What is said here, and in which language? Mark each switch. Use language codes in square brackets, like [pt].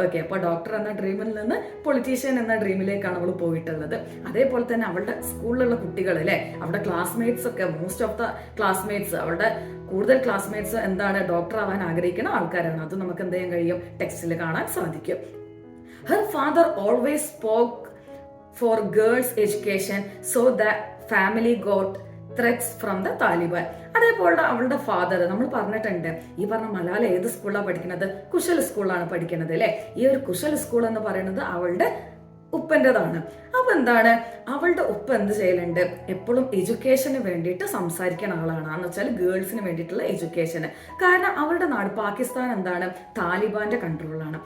[ml] Okay, അപ്പൊ doctor എന്ന ഡ്രീമിൽ നിന്ന് പൊളിറ്റീഷ്യൻ എന്ന ഡ്രീമിലേക്കാണ് അവൾ പോയിട്ടുള്ളത്. അതേപോലെ തന്നെ അവളുടെ സ്കൂളിലുള്ള കുട്ടികൾ അല്ലെ, അവളുടെ ക്ലാസ്മേറ്റ്സ് ഒക്കെ, മോസ്റ്റ് ഓഫ് ദ ക്ലാസ്മേറ്റ്സ്, അവളുടെ കൂടുതൽ ക്ലാസ്മേറ്റ്സ് എന്താണ് ഡോക്ടർ ആവാൻ ആഗ്രഹിക്കുന്ന ആൾക്കാരാണ്. അത് നമുക്ക് എന്ത് ചെയ്യാൻ കഴിയും, ടെക്സ്റ്റിൽ കാണാൻ സാധിക്കും. [en] Her father always spoke for girls' education, so the family got threats from the Taliban. [ml] അതേപോലെ അവളുടെ ഫാദർ, നമ്മൾ പറഞ്ഞിട്ടുണ്ട്, ഈ പറഞ്ഞ മലാല ഏത് സ്കൂളിലാണ് പഠിക്കുന്നത്, കുശൽ സ്കൂളാണ് പഠിക്കുന്നത് അല്ലെ. ഈ ഒരു കുശൽ സ്കൂൾ എന്ന് പറയുന്നത് അവളുടെ ഉപ്പൻ്റെതാണ്. അപ്പൊ എന്താണ്, അവളുടെ ഉപ്പ എന്ത് ചെയ്യലുണ്ട്, എപ്പോഴും എഡ്യൂക്കേഷന് വേണ്ടിയിട്ട് സംസാരിക്കുന്ന ആളാണ്. എന്ന് വെച്ചാൽ ഗേൾസിന് വേണ്ടിയിട്ടുള്ള എഡ്യൂക്കേഷന്. കാരണം അവരുടെ നാട് പാകിസ്ഥാൻ എന്താണ്, താലിബാന്റെ കൺട്രോളാണ്.